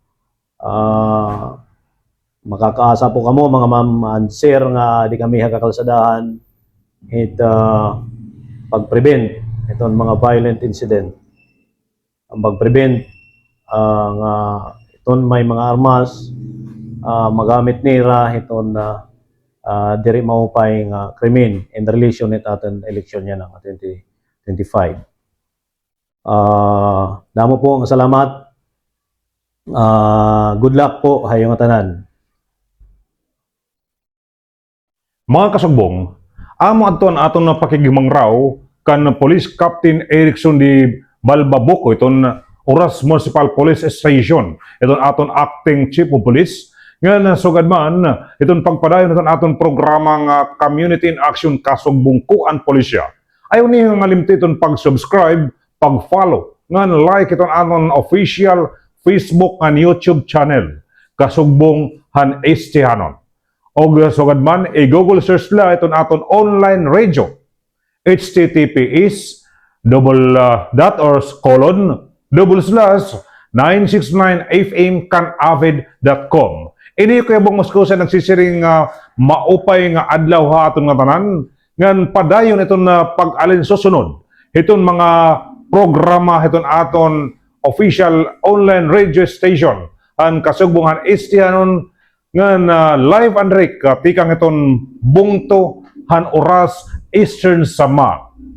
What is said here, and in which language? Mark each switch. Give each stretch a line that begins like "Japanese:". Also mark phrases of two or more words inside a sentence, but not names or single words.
Waray: Makakaasa po kamo mga ma'am and sir nga di kami hakakalsadahan hit pag-prevent iton mga violent incident. Ang pag-prevent nga iton may mga armas magamit nira iton diri maupay nga krimen in relation it aton eleksyon niya ng 2025. Damo po ang salamat.
English: Good luck
Waray: po hayong tanan. Mga kasugbong, amo aton na pakigimang raw kan Police Captain Erickson di Balbabuco iton Oras Municipal Police Station iton aton acting
English: Chief of Police
Waray: nga nasugad man iton pagpadayon iton aton programang Community in Action Kasugbong Kuan Pulisya. Ayaw niyo malimti iton pag-subscribe, pag-follow, nga like iton aton
English: official Facebook and YouTube channel
Waray: Kasugbong Han Estihanon. Og sugad man i-Google search la iton aton online radio https://969fmcanavid.com. Ini ko yung muskusa nagsisiring maupay nga adlaw ha aton nga tanan ngan padayon iton pag-alin susunod iton mga programa iton aton
English: official online radio station
Waray: ang Kasugbong Han Estihanon ngan
English: live and direct
Waray: tikang iton bungto han oras Eastern Samar.